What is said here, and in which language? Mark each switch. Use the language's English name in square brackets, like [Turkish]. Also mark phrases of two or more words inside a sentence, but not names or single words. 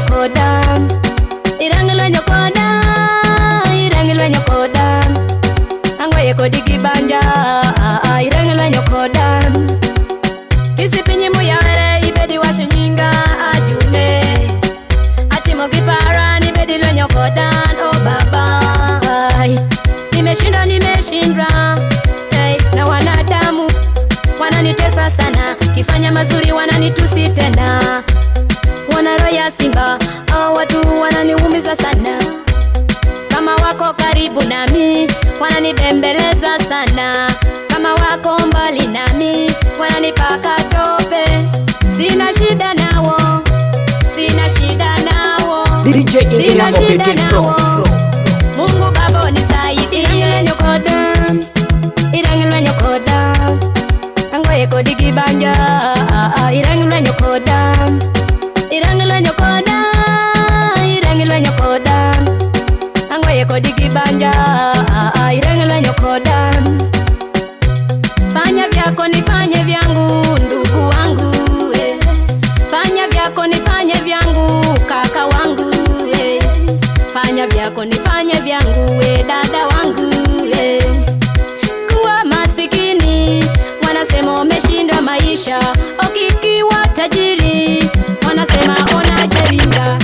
[Luo (Kenya and Tanzania)] koda, irangi lwenyo koda, irangi lwenyo koda, angoye kodigi banja, irangi lwenyo koda, kisipinyi muyawere ibedi washo nyinga ajune, atimo kipara nibedi lwenyo koda, [Swahili] oh baba, nimeshindwa, hey, na wanadamu wananitesa sana, kifanya mazuri wananitusi tena, wana roho ya simba, hao watu wananiumiza sana, kama wako karibu nami wananibembeleza sana, kama wako mbali nami wananipaka tope, sina shida nawo, sina shida nawo, sina shida nawo, Mungu Baba unisaidie. [Luo (Kenya and Tanzania)] Irangi lwenyo koda, angoye kodigi banja, irangi lwenyo koda, irangi lwenyo koda, irangi lwenyo koda, angoye kodigi banja, irangi lwenyo koda. [Swahili] Fanya vyako nifanye vyangu, ndugu wangu, fanya vyako nifanye vyangu, kaka wangu, fanya vyako nifanye vyangu, we dada wangu Kuwa masikini wanasema umeshinda maisha, ukiwa tajiri wanasema unajiringa.